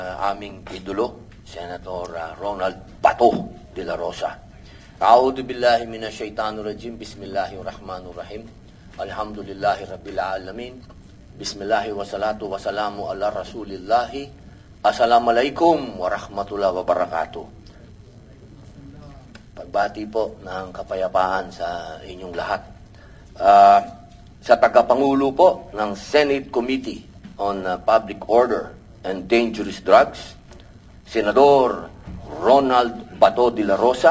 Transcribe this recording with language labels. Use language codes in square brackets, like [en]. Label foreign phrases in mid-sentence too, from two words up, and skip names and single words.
[tl] Aming idolo, Senator Ronald Bato de la Rosa. [ar] أعوذ بالله من الشيطان الرجيم. بسم الله الرحمن الرحيم. الحمد لله رب العالمين. بسم الله والصلاة والسلام على رسول الله. السلام عليكم ورحمة الله وبركاته. [tl] Pagbati po ng kapayapaan sa inyong lahat. Sa tagapangulo po ng Senate Committee on Public Order and Dangerous Drugs, Senador Ronald Bato de la Rosa,